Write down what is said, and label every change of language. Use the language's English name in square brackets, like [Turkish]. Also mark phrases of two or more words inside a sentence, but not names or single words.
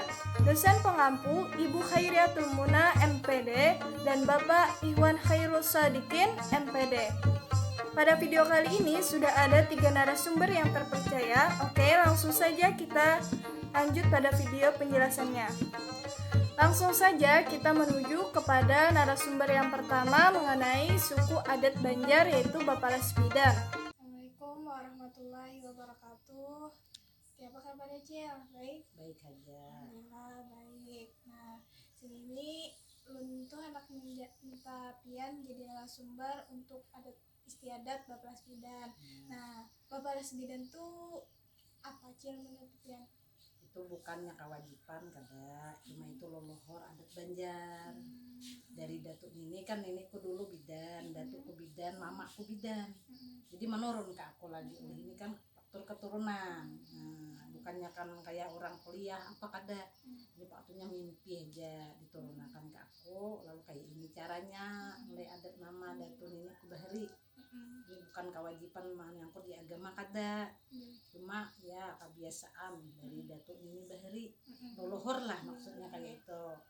[Indonesian] Dosen pengampu Ibu Khairiatul Muna MPD dan Bapak Ikhwan Khairul Sadikin MPD. Pada video kali ini sudah ada 3 narasumber yang terpercaya. Oke, langsung saja kita lanjut pada video penjelasannya. Langsung saja kita menuju kepada narasumber yang pertama mengenai suku adat Banjar, yaitu Bapelas Bidan. [Arabic] السلام عليكم ورحمة الله وبركاته. [Banjar] Apa kabarnya, Cil? Baik? [Indonesian] Baik aja. Alhamdulillah baik. [Banjar] Nah, sini tuh anak minta pian jadi narasumber untuk adat istiadat Bapelas Bidan. Nah, Bapelas Bidan tuh apa, Cil, menurut pian? Itu bukannya kewajiban kada, cuma itu leluhur adat Banjar. Dari datuk ini kan nenekku dulu bidan, datukku bidan, mamaku bidan. Jadi menurun ke aku lagi. Ini kan faktor keturunan. Nah, bukannya kan kayak orang kuliah apa kada. Ini faktornya mimpi aja diturunkan ke aku. Lalu kayak ini caranya mulai adat nama datuk nenekku bahari. Ini bukan kewajiban menyangkut di agama kada, cuma ya kebiasaan dari datuk ini bahari leluhur lah, maksudnya kayak itu.